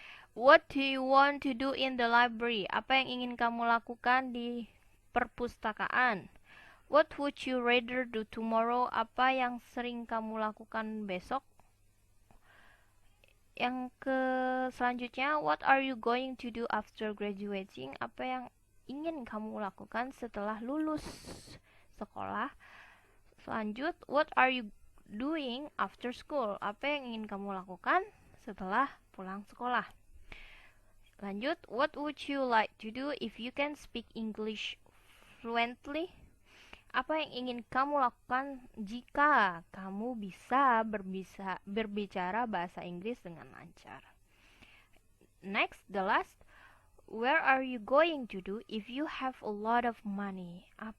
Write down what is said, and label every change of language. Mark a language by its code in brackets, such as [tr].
[en] What do you want to do in the library? [id] Apa yang ingin kamu lakukan di perpustakaan? [en] What would you rather do tomorrow? [id] Apa yang sering kamu lakukan besok? Yang selanjutnya, [en] what are you going to do after graduating? [id] Apa yang ingin kamu lakukan setelah lulus sekolah? Selanjut, [en] what are you doing after school? [id] Apa yang ingin kamu lakukan setelah pulang sekolah? Lanjut, [en] what would you like to do if you can speak English fluently? [id] Apa yang ingin kamu lakukan jika kamu bisa berbicara bahasa Inggris dengan lancar? [en] Next, the last, where are you going to do if you have a lot of money?